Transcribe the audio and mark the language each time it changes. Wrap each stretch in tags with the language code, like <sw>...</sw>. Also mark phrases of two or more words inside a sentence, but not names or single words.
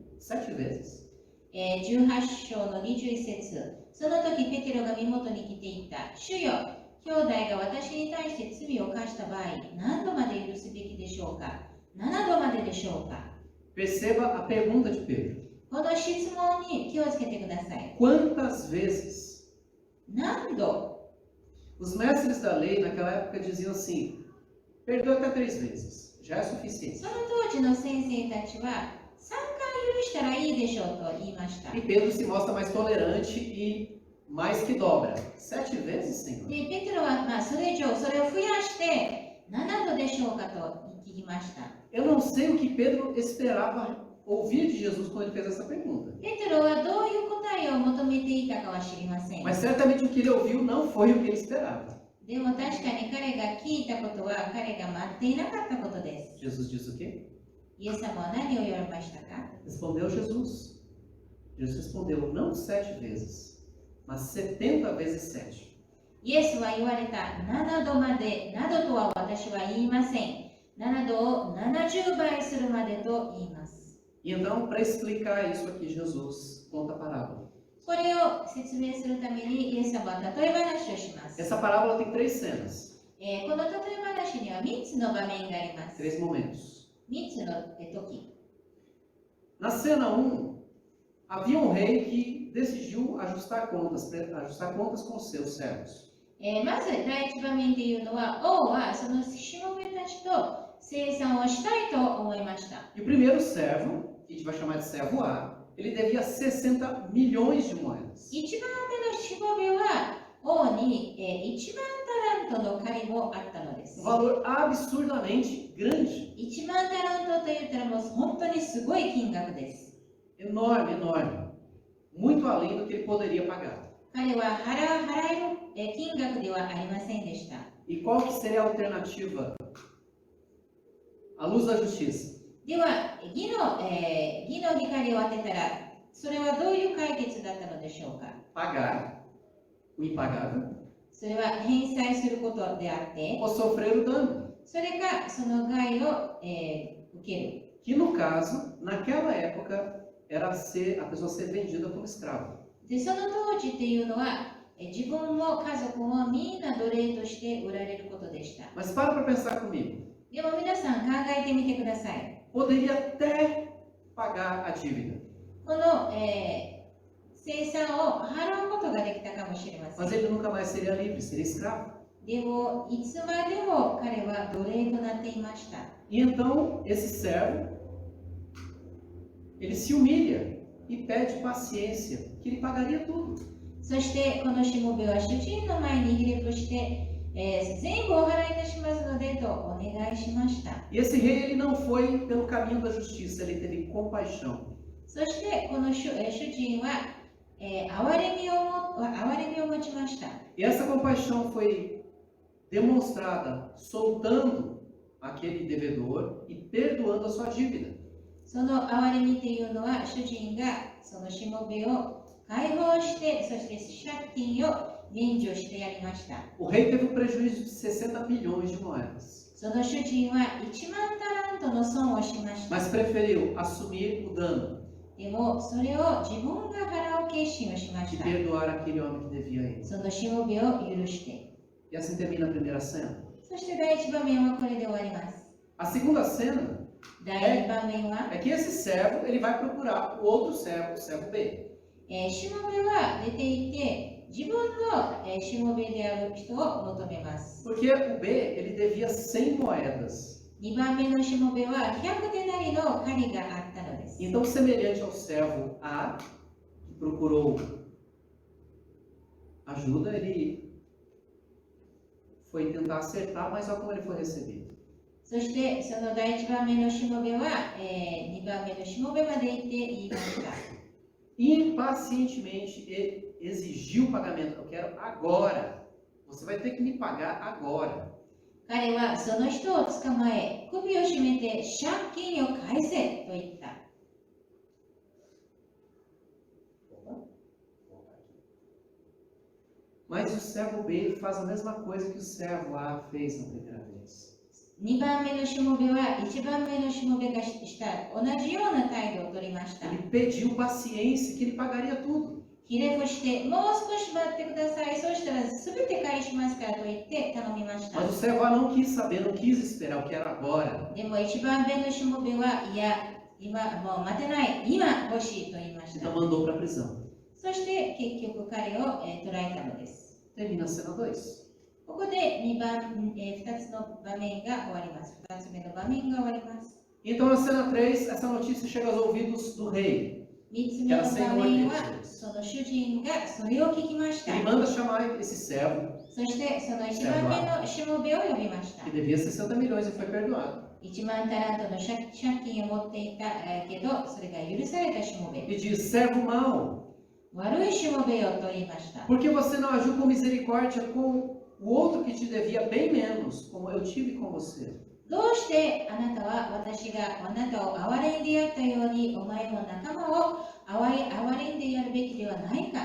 <pt>7 vezes?</pt> <ja>18 章の21節。その時ペテロが身元に来ていった。主よ、兄弟が私に対して罪を犯した場合、何度まで許すべきでしょうか？7度まででしょうか？</ja> <pt>Perceba a pergunta de Pedro.</pt> <ja>この質問に気をつけてください。</ja> <pt>Quantas vezes?</pt> <ja>何度？</ja> <pt>Os mestres da lei naquela época diziam assim: perdoa até 3 vezes, já é suficiente.</pt> <ja>その当時の先生たちは3回許したらいいでしょうと言いました。</ja> <pt>E Pedro se mostra mais tolerante e mais que dobra. 7 vezes, Senhor?</pt> <ja>で、ペテロは、それ以上、それを増やして7度でしょうかと聞きました。</ja> <pt>Eu não sei o que Pedro esperava ouvir de Jesus quando ele fez essa pergunta.</pt> <ja>ペテロはどういう答えを求めていたかは知りません。</ja> <pt>Mas certamente o que ele ouviu não foi o que ele esperava.</pt> <ja>でも確かに彼が聞いたことは彼が待っていなかったことです。</ja> <pt>Jesus disse o quê?</pt> <ja>イエス様は何を言われましたか？</ja> <pt>Respondeu Jesus. Jesus respondeu não 7 vezes, mas 70 vezes 7.</pt> <ja>イエスは言われた7度まで、などとは私は言いません。7度を70倍するまでと言います。</ja> <pt>E então, para explicar isso aqui, Jesus conta a parábola.</pt> <ja>これを説明するためにイエス様は例え話をします。</ja> <pt>Essa parábola tem 3 cenas,</pt> <ja>この例え話には3つの場面があります。</ja> <pt>3 momentos.</pt> <ja>3つの時。</ja> <pt>Na cena 1, havia um rei que decidiu ajustar contas com os seus servos.</pt> <ja>まず第一場面というのは、王はそのしもべたちと生産をしたいと思いました。</ja> <pt>E o primeiro servo, que a gente vai chamar de servo A, ele devia 60 milhões de moedas.</pt> <ja>一番目のしもべは王に1万タラントの借りもあったので</ja> <pt>Um</pt> <ja>す。</ja> <pt>valor absurdamente grande.</pt> <ja>1 万タラントと言ったらもう本当にすごい金額です。</ja> <pt>Enorme, enorme. Muito além do que ele poderia pagar.</pt> <ja>彼は払える金額ではありませんでした。</ja> <pt>E qual que seria a alternativa? À luz da justiça.</pt> <ja>では、義の光を当てたら、それはどういう解決だったのでしょうか？</ja> <pt>Pagar o impagável</pt> <ja>それは返済することであって、</ja> <pt>ou sofrer o dano.</pt> <ja>それかその害を、受ける。</ja> <pt>Que no caso, naquela época, era a pessoa ser vendida como escravo.</pt> <ja>で、その当時っていうのは、自分も家族もみんな奴隷として売られることでした。</ja> <pt>Mas para pensar comigo.</pt> <ja>でも皆さん考えてみてください。</ja> <pt>Poderia até pagar a dívida.</pt> <ja>この、生産を払うことができたかもしれませ</ja> <pt>Mas</pt> <ja>ん。</ja> <pt>ele nunca mais seria livre, seria escravo.</pt> <ja>でも、いつまでも彼は奴隷となっていました。</ja> <pt>E então, esse servo, ele se humilha e pede paciência, que ele pagaria tudo.</pt> <ja>そしてこのしもべは主人の前にひれ伏して、全部お払いいたしますのでとお願いしました。</ja> <pt>E esse rei, ele não foi pelo caminho da justiça, ele teve compaixão.</pt> <ja>そしてこの主人は、憐れみを持ちました。</ja> <pt>E essa compaixão foi demonstrada soltando aquele devedor e perdoando a sua dívida.</pt> <ja>その憐れみというのは主人がそのしもべを解放して、そして借金を免除してやりました。</ja> <pt>O rei teve um prejuízo de 60 milhões de moedas,</pt> <ja>その主人は1万タラントの損をしました。</ja> <pt>mas preferiu assumir o dano</pt> <ja>でもそれを自分が払う決心をしま</ja> <pt>e</pt> <ja>した。</ja> <pt>perdoar aquele homem que devia a ele.</pt> <ja>そのしもべを許して。</ja> <pt>E assim termina a primeira cena.</pt> <ja>そして第一場面はこれで終わります。</ja> <pt>A segunda cena</pt> <ja>第2場面は、</ja> <pt>é que esse servo ele vai procurar o outro servo, o servo B.</pt> <ja>しもべは出ていて、自分のしもべである人を求めます。</ja> <pt>Porque o B ele devia 100 moedas.</pt> <ja>2 番目のしもべは100デナリの借りがあったのです。</ja> <pt>Então, semelhante ao servo A, que procurou ajuda, ele foi tentar acertar, mas olha como ele foi recebido.</pt> <ja>そしてその第1番目のしもべは、2番目のしもべまで行って言いました。</ja> <pt>Impacientemente ele exigiu o pagamento. Eu quero agora. Você vai ter que me pagar agora.</pt> <ja>彼はその人を捕まえ、首を絞めて借金を返せと言った。</ja> <pt>Mas o servo B faz a mesma coisa que o servo A fez na primeira vez.</pt> <ja>2 番目のしもべは1番目のしもべがした同じような態度を取りました。</ja> <pt>Ele pediu paciência, que ele pagaria tudo.</pt> <ja>ひれ伏してもう少し待ってください、そうしたら全て返しますからと言って頼みました。</ja> <pt>Mas o servo A não quis saber, não quis esperar, eu quero agora.</pt> <ja>でも1番目のしもべは、いや、今もう待てない、今欲しいと言いました。</ja> <pt>Então mandou para a prisão.</pt> <ja>そして結局彼を、捕らえたのです。</ja> <pt>Termina a cena 2.</pt> <ja>ここで2つの場面が終わります。2つ目の場面が終わります。</ja> <pt>Então na cena 3, essa notícia chega aos ouvidos do rei.</pt> <ja>3 つ目の</ja> <pt>Ela</pt> <ja>場</ja> <pt>sem</pt> <ja>面</ja> <pt>ordem</pt> <ja>は、その主人がそれを聞きました。</ja> <pt>Ele manda chamar esse servo,</pt> <ja>そしてその1番目のしもべを呼びました</ja> <pt>que。devia 60 milhões e foi perdoado.</pt> <ja>1 万タラントの借金を持っていたけど、それが許されたしもべ。</ja> <pt>E diz: servo mau,</pt> <ja>悪いしもべよと言いました。</ja> <pt>por que você não agiu com misericórdia com o outro que te devia bem menos, como eu tive com você?</pt> <ja>どうしてあなたは私があなたを憐れんでやったように、お前も仲間を憐れんでやるべきではないか。</ja>